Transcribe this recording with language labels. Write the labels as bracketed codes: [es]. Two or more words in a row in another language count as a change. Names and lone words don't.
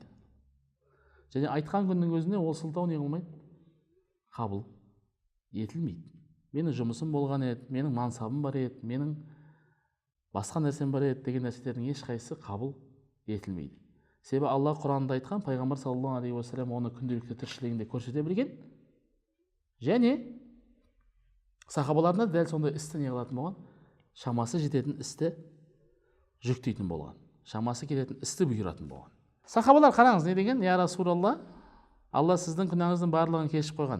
[kk] Және айтқан күннің өзінде ол сылтау не қылмайды? Қабыл етілмейді. Менің жұмысым болған еді, менің мансабым бар еді, менің басқа нәрсем бар еді деген нәрселердің ешқайсысы қабыл етілмейді. Себебі Алла Құранында айтқан, пайғамбар [ar] صلى الله عليه وسلم [kk] оны күнделікті тіршілігінде көрсете білген, және сахабаларына дәл сондай істі не қылатын болған, шамасы жететін істі жүктейтін болған, шамасы кететін істі бұйыратын болған. Сахабалар қараңыз не деген? [ar] يا رسول الله, [kk] Алла сіздің күнәңіздің барлығын кешіп қойған.